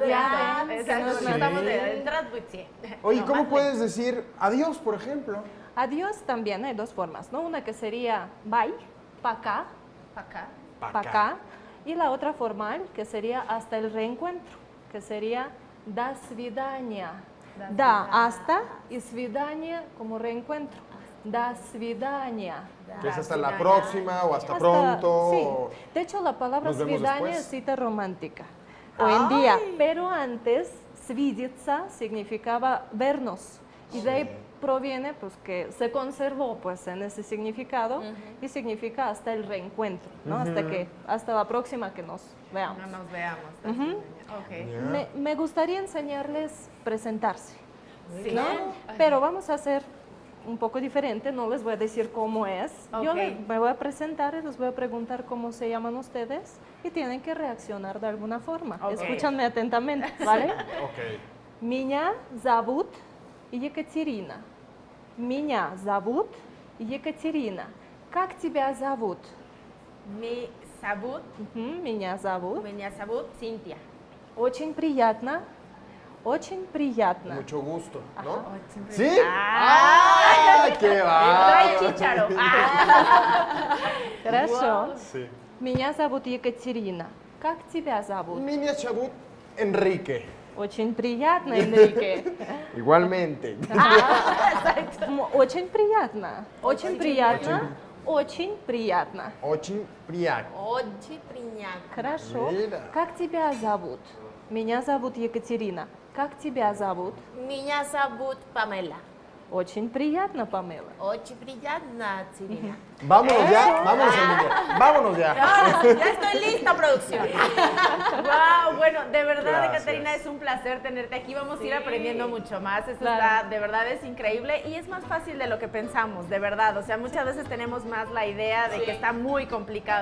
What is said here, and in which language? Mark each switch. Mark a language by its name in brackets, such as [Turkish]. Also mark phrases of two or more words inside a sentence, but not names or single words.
[Spanish] Ya, lento. que no es No estamos de здравствуйте. Oye, ¿cómo puedes decir adiós, por ejemplo? Adiós también hay dos formas, ¿no? Una que sería bye, [Russian] пока, пока, [Spanish] y la otra formal que sería hasta el reencuentro, que sería [Russian] до свидания. [Spanish] Da, hasta, y свидание como reencuentro. [Russian] До свидания. [Spanish] Que es hasta la próxima o hasta pronto. Sí. O De hecho, la palabra nos vemos свидание después. es cita romántica. Hoy en día. Pero antes, свидеться significaba vernos. Y de ahí proviene pues que se conservó pues en ese significado y significa hasta el reencuentro, ¿no? Hasta la próxima que nos veamos. No nos veamos. Okay. Me gustaría enseñarles presentarse, Sí. ¿no? Pero vamos a hacer un poco diferente, no les voy a decir cómo es. Yo Ok. me voy a presentar y les voy a preguntar cómo se llaman ustedes y tienen que reaccionar de alguna forma. Ok. Escúchanme atentamente, ¿vale? Ok. [Russian] Меня зовут Екатерина. Меня зовут Екатерина. Как тебя зовут? Меня зовут, Меня зовут. Меня зовут, Cintia. Очень приятно. Очень приятно. [Spanish] Mucho gusto, ¿no? Oh, siempre- ¿Sí? ¡Ah! ¡Ah! ¡Qué Trae va! chícharo. Ah. Хорошо. Sí. [Russian] Меня зовут Екатерина. Как тебя зовут? Меня зовут Enrique. Очень приятно, Enrique. [Spanish] Igualmente. [Russian] Очень приятно. Очень приятно. Очень приятно. Очень приятно. Очень приятно. Хорошо. [Spanish] Mira. [Russian] Как тебя зовут? Меня зовут Екатерина. Как тебя зовут? Меня зовут Pamela. Очень приятно, Памела. Очень приятно, Sirina. [Spanish] Vámonos ya, vámonos al mundo. Vámonos ya. Ya estoy lista, producción. Wow, bueno, de verdad, Gracias. Caterina, es un placer tenerte aquí. Vamos a ir aprendiendo mucho más. Esto Claro. está, de verdad, es increíble y es más fácil de lo que pensamos, de verdad. O sea, muchas veces tenemos más la idea de que está muy complicado.